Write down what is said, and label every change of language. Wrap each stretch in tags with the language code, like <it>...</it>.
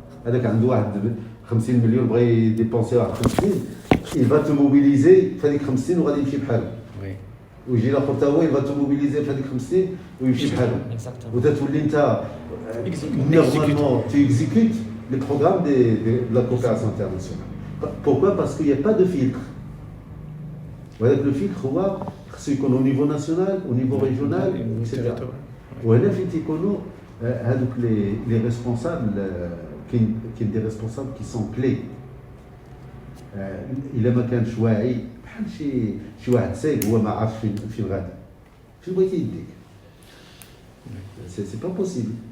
<ar>هذاك عنده واحد 50 مليون بغى يديبونسي واحد 50</ar> <fr>il va te mobiliser</fr> <ar>في هذيك 50 وغادي يمشي بحاله ويجي لاخر حتى هو il va te mobiliser في هذيك 50 ويمشي بحاله وتتولي انت</ar> <fr>normalement tu exécutes les programmes de la coopération internationale. Pourquoi? Parce qu'il n'y a pas de filtre. وهذاك le filtre</fr> <ar>هو خصو يكون</ar> <fr>au niveau national au niveau régional etc.</fr> <ar>وهنا فين تيكونوا هذوك</ar> <fr>les responsables كاين des responsables qui sont clés.</fr> <ar>إلا ما كانش واعي بحال شي واحد سايق هو ما عارفش فين غادي فين بغيتي يديك.</ar> <fr>سي با بوسيبل.</fr>